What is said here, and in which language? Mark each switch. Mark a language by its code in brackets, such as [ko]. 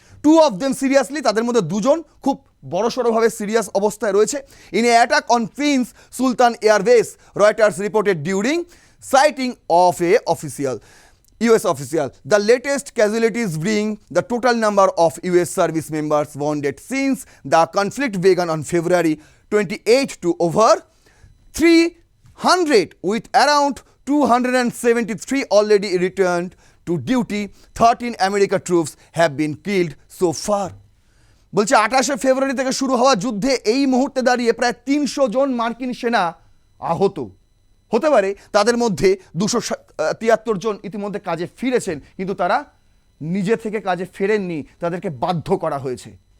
[en] 2 of them [bn] seriously, তাদের মধ্যে 2 জন খুব বড়সড়ভাবে সিরিয়াস অবস্থায় রয়েছে। [en] In a attack on Prince Sultan air base, Reuters reported during citing of a US official. The latest casualties bring the total number of US service members wounded since the conflict began on February 28 to over 300, with around 273 already returned to duty. 13 American troops have been killed so far. [bn] বলছে 28 ফেব্রুয়ারি থেকে শুরু হওয়া যুদ্ধে এই মুহূর্তে দাঁড়িয়ে প্রায় 300 জন মার্কিন সেনা আহত হতে পারে। তাদের মধ্যে 273 জন ইতিমধ্যে কাজে ফিরেছেন, কিন্তু তারা নিজে থেকে কাজে ফেরেননি, তাদেরকে বাধ্য করা হয়েছে।